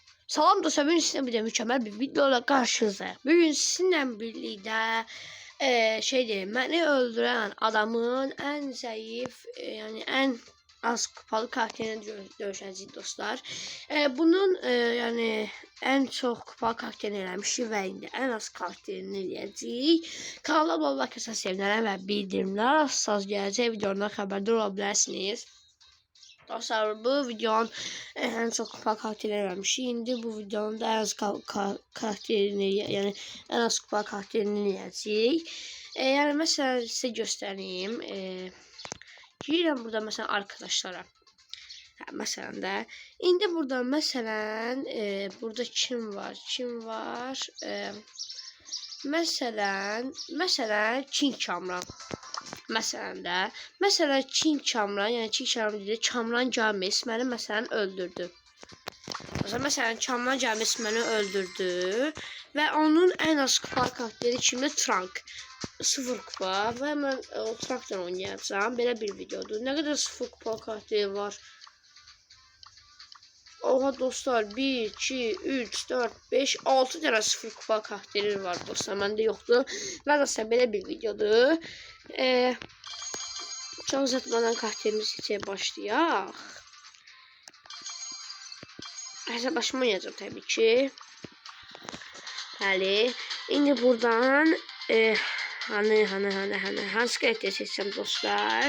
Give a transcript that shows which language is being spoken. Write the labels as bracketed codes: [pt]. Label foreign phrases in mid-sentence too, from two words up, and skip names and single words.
[tr] Salam dostlar, bugün sizinle bir de mükemmel bir videoyla karşınızdayım. Bugün sizinle birlikte beni öldüren adamın en zayıf yani en az kupalı karakterini dövüşeceğiz dostlar. [az] Bunun yani en çok kupalı karakterini eləmişik ve indi en az karakterini eləyəcəyik. [tr] Kanala abone olursa sevinirim ve bildirimler asla [az] gələcək videolardan xəbərdar ola bilərsiniz. [tr] Dostlar, bu videonun en çok kupa karakterini vermişim. Şimdi bu videonun da en az karakterini yani en az kupa karakterini yazayım. Yani mesela size göstereyim. Girelim burada mesela arkadaşlara. Mesela da indi burada mesela burada kim var? Kim var? Mesela King Kamran. Mesela King Kamran, yani King Kamran dedi, Kamran James [az] məni məsələn öldürdü. [tr] Mesela Kamran James [az] məni öldürdü [tr] ve onun en az kupa karakteri kimdir? Trunk. 0 kupa ve ben o Trunk'la oynayacağım. [az] Belə bir videodur. [tr] Ne kadar 0 kupa karakteri var? Oha dostlar, 1, 2, 3, 4, 5, 6 tane 0 kupa karakteri var dostlar. [az] Məndə yoxdur. Və dostlar, belə bir videodur. [tr] Çok uzatmadan karakterimizi seçmeye [az] başlayaq. [tr] Hesaplaşma oynayacağım tabii ki. [az] Bəli. İndi buradan hansı karakteri seçsəm dostlar?